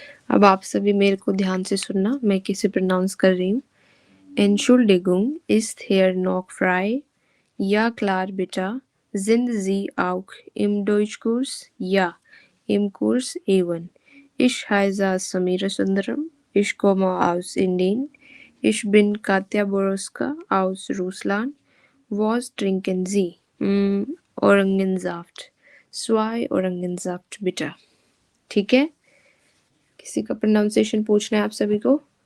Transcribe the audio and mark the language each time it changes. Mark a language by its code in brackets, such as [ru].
[hi] अब आप सभी मेरे को ध्यान से सुनना, मैं कैसे प्रोनाउंस कर रही हूँ। [de] Entschuldigung, ist Herr noch frei? Ja klar bitte. Sind Sie auch im Deutschkurs? Ja, im Kurs E1. Ich heiße Samira Sundaram. Ich komme aus Indien. Ich bin Katja Boroska aus Russland. Was trinken Sie? Orangensaft. Zwei Orangensaft bitte. [hi] ठीक है? किसी का pronunciation पूछना है आप सभी को?